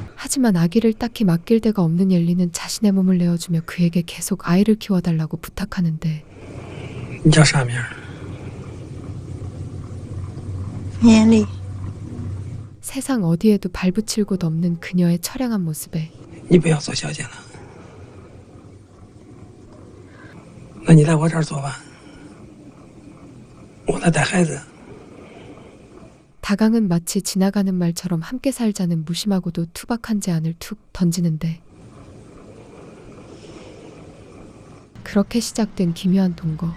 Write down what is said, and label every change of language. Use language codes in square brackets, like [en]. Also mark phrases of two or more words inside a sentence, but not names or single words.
[ko] 하지만 아기를 딱히 맡길 데가 없는 옐리는 자신의 몸을 내어주며 그에게 계속 아이를 키워달라고 부탁하는데 [zh] 你叫啥名？年丽， [ko] 세상 어디에도 발붙일 곳 없는 그녀의 처량한 모습에 [zh] 你不要做小姐了，那你在我这儿做吧，我来带孩子。 [ko] 다강은 마치 지나가는 말처럼 함께 살자는 무심하고도 투박한 제안을 툭 던지는데 그렇게 시작된 기묘한 동거.